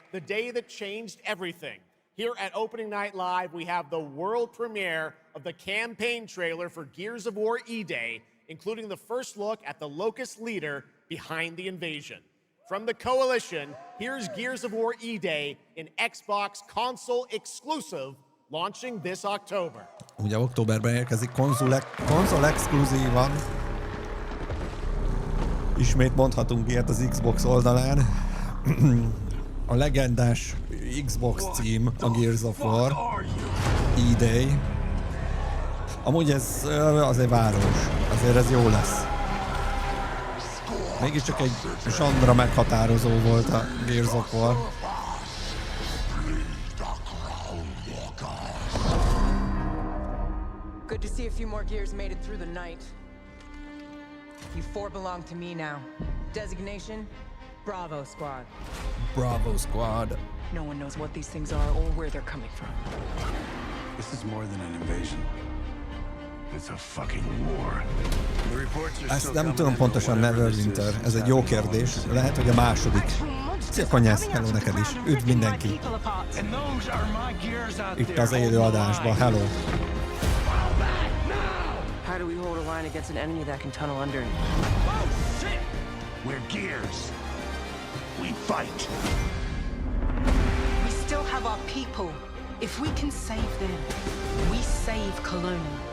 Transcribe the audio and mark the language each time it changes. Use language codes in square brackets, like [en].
[en] The day that changed everything. Here at Opening Night Live, we have the world premiere of the campaign trailer for Gears of War idei, including the first look at the Locust leader behind the invasion. From the Coalition, here's Gears of War idei, an Xbox console exclusive, launching this October. [hu] Ugye októberben érkezik konzol exkluzívan. Ismét mondhatunk ilyet az Xbox oldalán. A legendás Xbox cím, a Gears of War idei. Amúgy ez azért város, azért ez jó lesz. Mégiscsak egy zsandra meghatározó volt a Gears of War. [en] Good to see a few more Gears made it through the night. You four belong to me now. Designation? Bravo Squad. Bravo Squad. No one knows what these things are or where they're coming from. This is more than an invasion. It's a fucking war. [hu] Ezt nem tudom pontosan, Neverwinter. Ez egy jó kérdés. Lehet, hogy a második. Szia Konyász, hello neked is. Üdv mindenki. Itt az élő adásban, hello. [en] How do we hold a line against an enemy that can tunnel under? Oh, shit! We're Gears. We fight. We still have our people. If we can save them, we save Cologne.